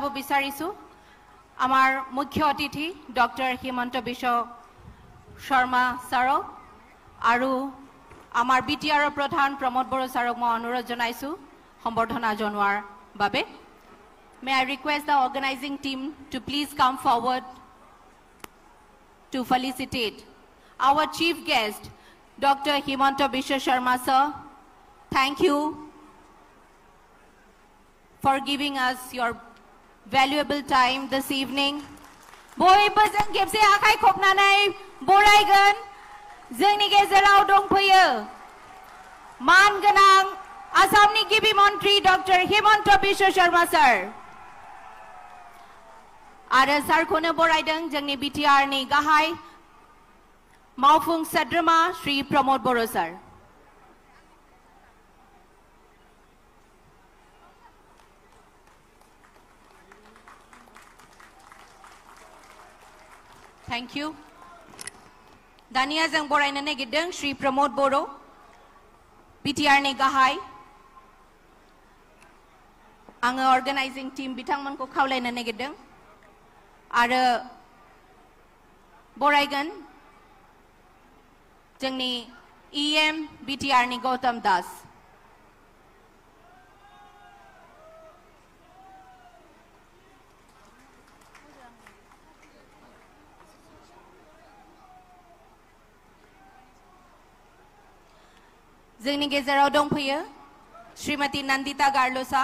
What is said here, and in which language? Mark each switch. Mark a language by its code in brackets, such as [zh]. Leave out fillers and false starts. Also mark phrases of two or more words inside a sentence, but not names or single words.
[as] বিচাৰিছো আমাৰ মুখ্য অতিথি ডক্টৰ হিমন্ত বিশ্ব শৰ্মা ছাৰক আৰু আমাৰ বিটিআৰৰ প্ৰধান প্ৰমোদ বড়ো ছাৰক মই অনুৰোধ জনাইছো সম্বৰ্ধনা জনোৱাৰ বাবে [en] May I request the organizing team to please come forward to felicitate our chief guest, Dr. Himanta Biswa Sharma sir. Thank you for giving us your valuable time this evening. [brx] Boyबो जों खेबसे आखाइ खबनानै बरायगोन जोंनि गेजेराव दंफैयो मानगोनां आसामनि गिबि मन्त्रि डक्टर हिमन्त बिश्व शर्मा sir. आरो सारखौनो बरायदों जोंनि बिटिआरनि गाहाय मावफुं सोद्रोमा श्री प्रमोद बड़ो sir. [en] Thank you. [brx] दानिया जों बरायनो नागिरदों श्री प्रमोद बड़ो बिटिआरनि गाहाय आङो [en] organizing team [brx] बिथांमोनखौ खावलायनो नागिरदों आरो बरायगोन जोंनि EM बिटिआरनि गौतम दास जोंनि गेजेराव दंफैयो श्रीमती नंदिता गार्लोसा